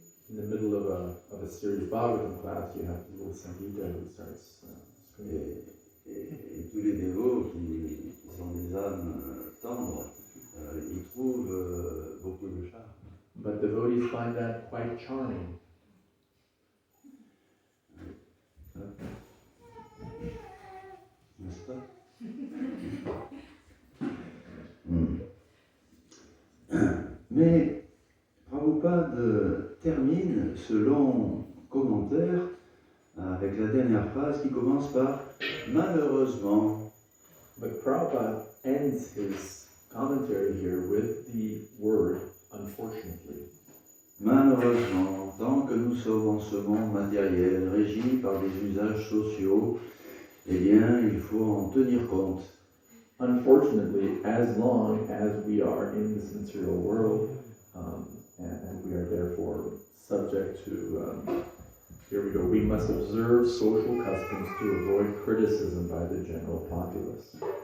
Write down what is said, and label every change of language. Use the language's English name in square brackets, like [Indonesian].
[English] In the middle of a serious Bhagavatam class, you have the little Sangita who starts screaming. [French] Et tous les dévots qui sont des âmes tendres, ils trouvent beaucoup de charme. [English] But devotees find that quite charming. [French] N'est-ce pas? Mais Prabhupada termine ce long commentaire avec la dernière phrase qui commence par « malheureusement ». [English] But Prabhupada ends his commentary here with the word unfortunately. [French] Malheureusement, tant que nous sommes en ce monde matériel régi par des usages sociaux, eh bien, il faut en tenir compte. [English] Unfortunately, as long as we are in this material world, and we are therefore subject to, here we go, we must observe social customs to avoid criticism by the general populace.